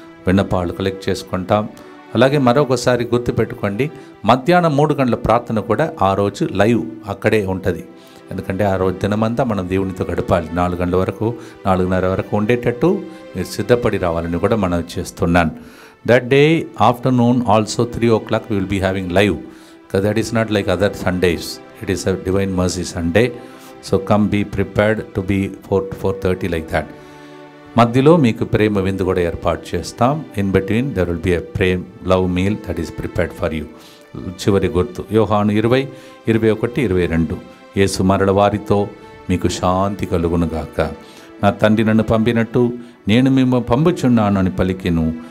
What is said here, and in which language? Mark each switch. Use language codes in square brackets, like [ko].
[te] విన్నపాలు కలెక్ట్ చేసుకుంటాం. అలాగే మరొకసారి గుర్తుపెట్టుకోండి, మధ్యాహ్నం 3 గంటల ప్రార్థన కూడా ఆ రోజు లైవ్ అక్కడే ఉంటుంది. ఎందుకంటే ఆ రోజు దినమంతా మనం దేవునితో గడపాలి. 4 గంటల వరకు 4:30 వరకు ఉండేటట్టు మీరు సిద్ధపడి రావాలని కూడా మనం చేస్తున్నాను. [en] That day afternoon also 3 o'clock we will be having live, because that is not like other Sundays. It is a Divine Mercy Sunday. So come be prepared to be 4 to 4:30 like that. [te] మధ్యలో మీకు ప్రేమ విందు కూడా ఏర్పాటు చేస్తాం. [en] In between there will be a ప్రేమ్ love meal that is prepared for you. [te] చివరి గుర్తు యోహాను 20:21-22. యేసు మరల వారితో మీకు శాంతి కలుగునుగాక. నా తండ్రి నన్ను పంపినట్టు నేను మిమ్మల్ని పంపుచున్నాను అని పలికెను.